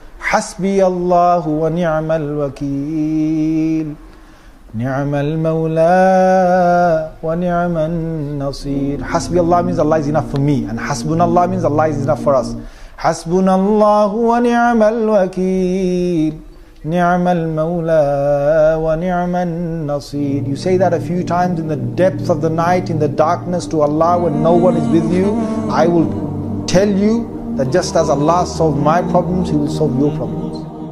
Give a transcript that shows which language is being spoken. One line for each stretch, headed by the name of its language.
Arabic: حسبي الله ونعم الوكيل نعم المولى ونعم النصير.
English: حسبي Allah means Allah is enough for me, and حسبنا Allah means Allah is enough for us.
Arabic: حسبنا الله ونعم الوكيل نعم المولى ونعم النصير.
English: You say that a few times in the depths of the night, in the darkness, to Allah when no one is with you. I will tell you that just as Allah solved my problems, He will solve your problems.